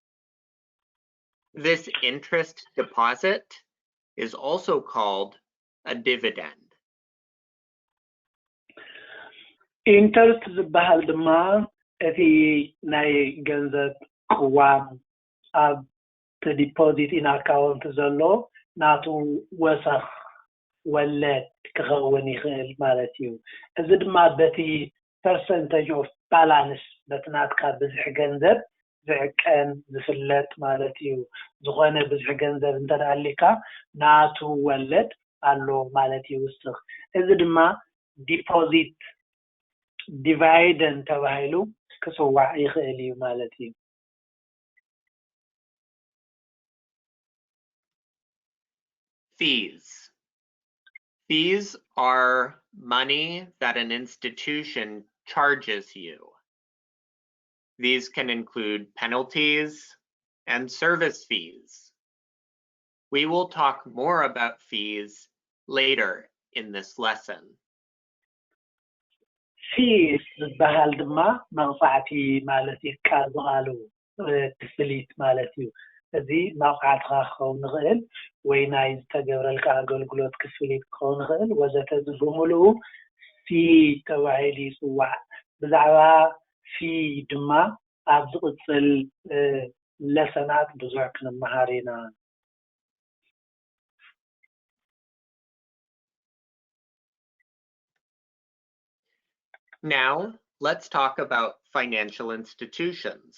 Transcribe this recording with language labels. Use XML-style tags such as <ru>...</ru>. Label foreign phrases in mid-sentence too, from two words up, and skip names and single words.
<en>This interest deposit is also called a dividend.</en> <ti>ኢንተርስት ዝበሃል ድማ እቲ ናይ ገንዘብ ቅዋም ኣብ</ti> <en>deposit in account</en> <ti>ዘሎ ናቱ ወሰኽ ወለድ ክኸውን ይኽእል ማለት እዩ። እዚ ድማ በቲ</ti> <en>percentage of balance</en> <ti>በትናትካ ብዙሕ ገንዘብ ዝዕቀን ዝፍለጥ ማለት እዩ። ዝኾነ ብዙሕ ገንዘብ እንተዳሊካ ናቱ ወለድ ኣሎ ማለት እዩ ውስኽ። እዚ ድማ</ti> <en>deposit dividend</en> <ti>ተባሂሉ ክጽዋዕ ይኽእል እዩ ማለት እዩ።</ti> <en>Fees. Fees are money that an institution charges you. These can include penalties and service fees. We will talk more about fees later in this lesson.</en> <ti>Fees ዝበሃል ድማ መቕፃዕቲ ማለት እዩ ካብ ዝቓሉ ክፍሊት ማለት እዩ። እዚ መቕፃዕትኻ ክኸውን ይኽእል ወይ ናይ ዝተገብረልካ ኣገልግሎት ክፍሊት ክኸውን ይኽእል ወዘተ ብምሉኡ ፊ ተባሂሉ ይጽዋዕ። ብዛዕባ ፊ ድማ ኣብ ዝቕፅል ለሰናት ብዙሕ ክንመሃር ኢና። Now, let's talk about financial institutions.</ti>